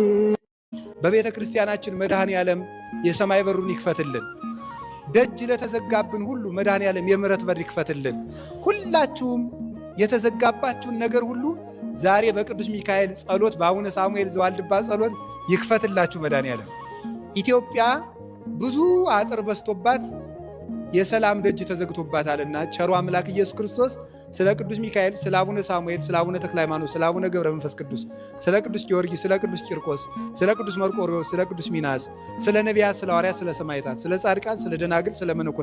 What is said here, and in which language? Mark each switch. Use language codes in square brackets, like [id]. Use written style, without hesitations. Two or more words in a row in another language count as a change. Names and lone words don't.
[am] በቤተ ክርስቲያናችን መድኃኔ ዓለም የሰማይ በሩን ይክፈትልን። ደጅ ለተዘጋብን ሁሉ መድኃኔ ዓለም የምሕረት በር ይክፈትልን። ሁላችሁም የተዘጋባችሁን ነገር ሁሉ ዛሬ በቅዱስ ሚካኤል ጸሎት በአቡነ ሳሙኤል ዘዋልድባ ጸሎት ይክፈትላችሁ መድኃኔ ዓለም። ኢትዮጵያ ብዙ አጥር በስቶባት የሰላም ደጅ ተዘግቶባታልና ቸሩ አምላክ ኢየሱስ ክርስቶስ ስለ ቅዱስ ሚካኤል፣ ስለ አቡነ ሳሙኤል፣ ስለ አቡነ ተክለ ሃይማኖት፣ ስለ አቡነ ገብረ መንፈስ ቅዱስ፣ ስለ ቅዱስ ጊዮርጊስ፣ ስለ ቅዱስ ቂርቆስ፣ ስለ ቅዱስ መርቆሬዎስ፣ ስለ ቅዱስ ሚናስ፣ ስለ ነቢያት፣ ስለ ሐዋርያት፣ ስለ ሰማዕታት፣ ስለ ጻድቃን፣ ስለ ደናግል፣ ስለ መነኮሳት